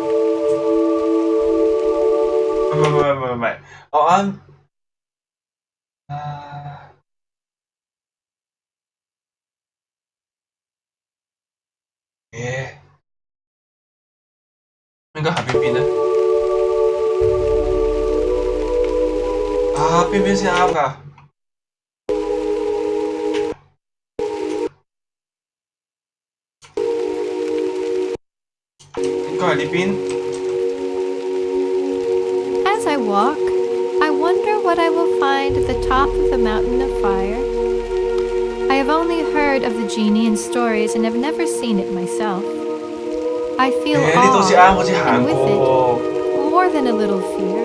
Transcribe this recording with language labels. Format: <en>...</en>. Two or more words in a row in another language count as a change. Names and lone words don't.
<yue>唔係，我啱應該行邊邊咧？邊邊先啱㗎？應該係呢邊。</yue> <en>As I walk, I wonder what I will find at the top of the mountain of fire. I have only heard of the genie in stories and have never seen it myself. I feel awe, and with it, more than a little fear.</en>